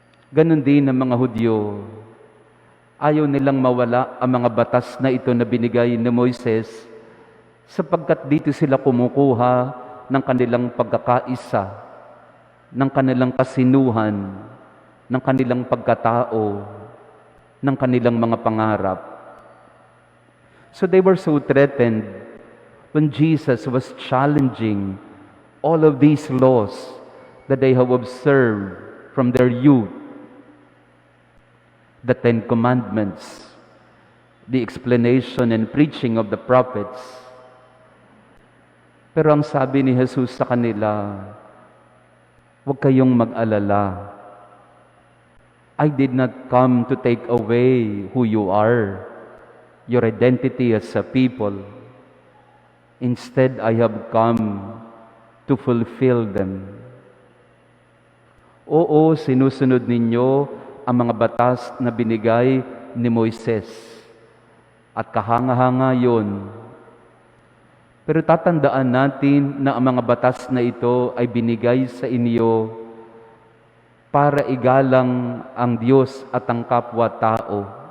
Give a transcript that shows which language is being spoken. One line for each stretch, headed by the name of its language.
Filipino: Ganon din ang mga Hudyo. Ayaw nilang mawala ang mga batas na ito na binigay ni Moises sapagkat dito sila kumukuha ng kanilang pagkakaisa, ng kanilang kasinuhan, ng kanilang pagkatao, ng kanilang mga pangarap.
English: So they were so threatened when Jesus was challenging all of these laws that they have observed from their youth. The Ten Commandments, the explanation and preaching of the prophets.
Filipino: Pero ang sabi ni Jesus sa kanila, huwag kayong mag-alala.
English: I did not come to take away who you are, your identity as a people. Instead, I have come to fulfill them.
Filipino: Oo, sinusunod ninyo ang mga batas na binigay ni Moises. At kahanga-hanga yun. Pero tatandaan natin na ang mga batas na ito ay binigay sa inyo para igalang ang Diyos at ang kapwa-tao.